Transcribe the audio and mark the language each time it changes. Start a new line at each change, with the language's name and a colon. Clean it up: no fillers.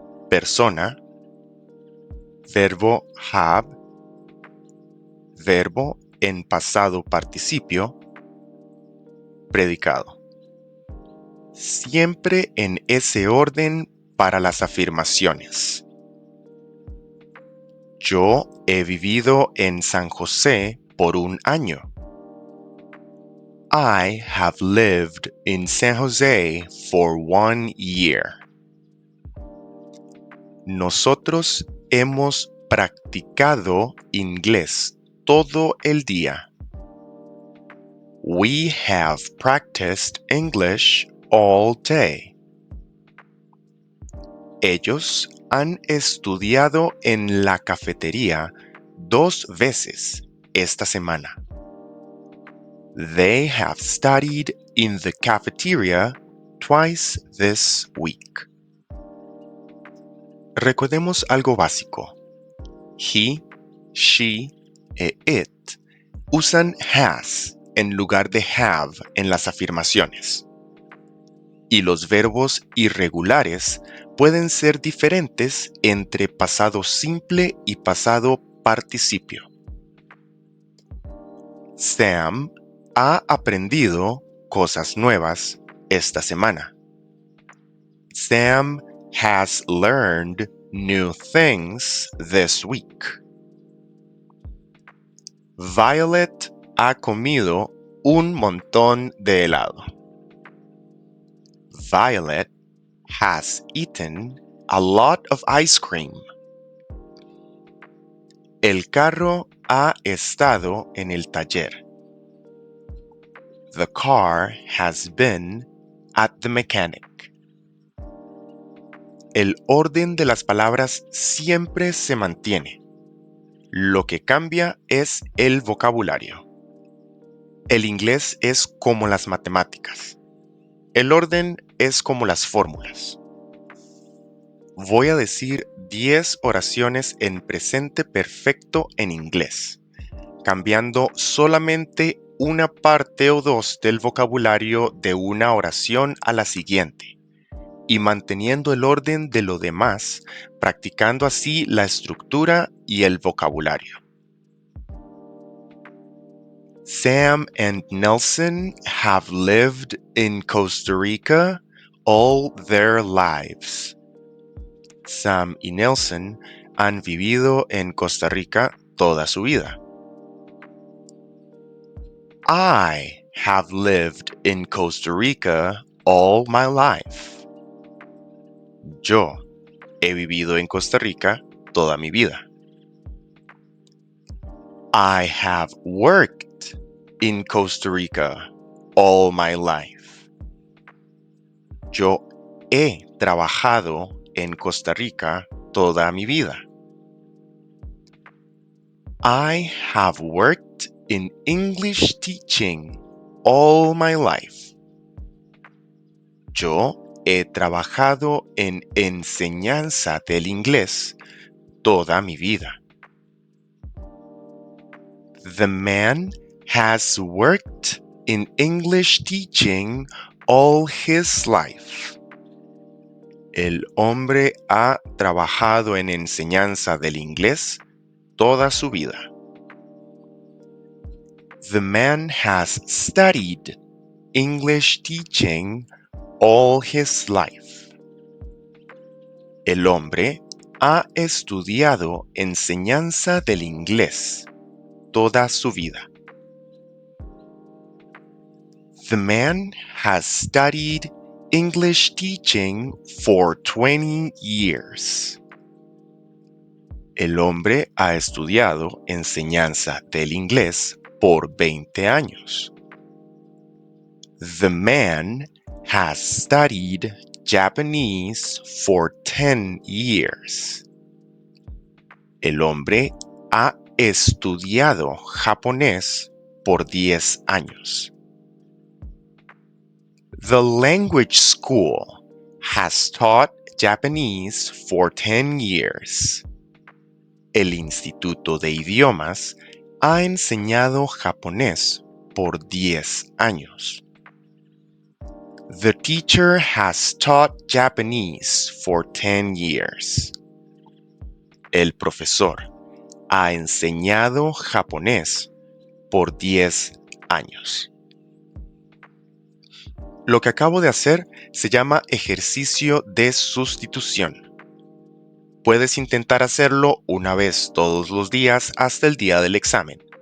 Spanish: Persona, verbo have, verbo en pasado participio, predicado. Siempre en ese orden para las afirmaciones. Yo he vivido en San José por un año.
English: I have lived in San Jose for 1 year.
Spanish: Nosotros hemos practicado inglés todo el día.
English: We have practiced English all day.
Spanish: Ellos han estudiado en la cafetería 2 veces esta semana.
English: They have studied in the cafeteria twice this week.
Spanish: Recordemos algo básico. He, she e it usan has en lugar de have en las afirmaciones. Y los verbos irregulares pueden ser diferentes entre pasado simple y pasado participio. Sam ha aprendido cosas nuevas esta semana.
English: Sam has learned new things this week.
Spanish: Violet ha comido un montón de helado.
English: Violet has eaten a lot of ice cream.
Spanish: El carro ha estado en el taller.
English: The car has been at the mechanic.
Spanish: El orden de las palabras siempre se mantiene. Lo que cambia es el vocabulario. El inglés es como las matemáticas. El orden es como las fórmulas. Voy a decir 10 oraciones en presente perfecto en inglés, cambiando solamente una parte o dos del vocabulario de una oración a la siguiente, y manteniendo el orden de lo demás, practicando así la estructura y el vocabulario.
English: Sam and Nelson have lived in Costa Rica all their lives.
Spanish: Sam y Nelson han vivido en Costa Rica toda su vida.
English: I have lived in Costa Rica all my life.
Spanish: Yo he vivido en Costa Rica toda mi vida.
English: I have worked in Costa Rica all my life.
Spanish: Yo he trabajado en Costa Rica toda mi vida.
English: I have worked in English teaching all my life.
Spanish: Yo he trabajado en enseñanza del inglés toda mi vida.
English: The man has worked in English teaching all his life.
Spanish: El hombre ha trabajado en enseñanza del inglés toda su vida.
English: The man has studied English teaching all his life.
Spanish: El hombre ha estudiado enseñanza del inglés toda su vida.
English: The man has studied English teaching for 20 years.
Spanish: El hombre ha estudiado enseñanza del inglés por 20 años.
English: The man has studied Japanese for 10 years.
Spanish: El hombre ha estudiado japonés por 10 años.
English: The language school has taught Japanese for 10 years.
Spanish: El Instituto de Idiomas ha enseñado japonés por 10 años.
English: The teacher has taught Japanese for 10 years.
Spanish: El profesor ha enseñado japonés por 10 años. Lo que acabo de hacer se llama ejercicio de sustitución. Puedes intentar hacerlo una vez todos los días hasta el día del examen.